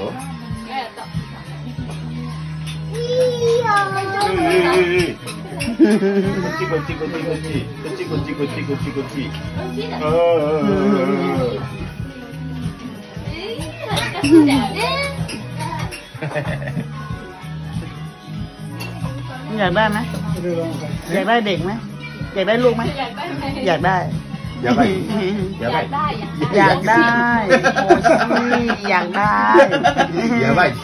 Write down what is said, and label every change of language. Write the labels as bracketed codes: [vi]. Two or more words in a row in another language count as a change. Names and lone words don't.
[ja] やった。こっちこっちこっちこっちこっちこっちこっちこっちこっち。そうだよね。 [th] อยากได้ไหมอยากได้เด็กไหมอยากได้ลูกไหมอยากได้ [ja] やばい。やばい。 [th] อยากได้โอ้ยอยากได้ [ja] やばい。